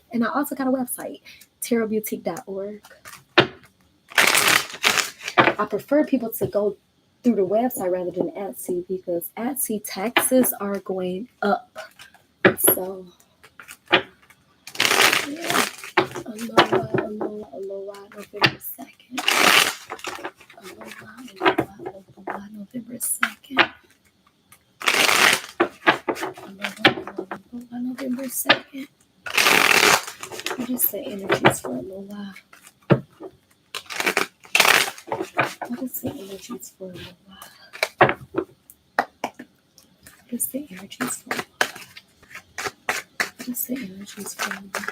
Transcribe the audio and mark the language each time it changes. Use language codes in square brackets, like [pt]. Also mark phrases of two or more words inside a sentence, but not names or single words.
[en] And I also got a website, tarotboutique.org. I prefer people to go through the website rather than Etsy because Etsy taxes are going up. So, yeah. [haw] Aloha, aloha, aloha, November 2nd. Aloha, aloha, aloha, November 2nd. Aloha, aloha, aloha, [en] November 2nd. What is the energies for aloha? What is the energies for aloha? What is the energies for aloha? What is the energies for aloha?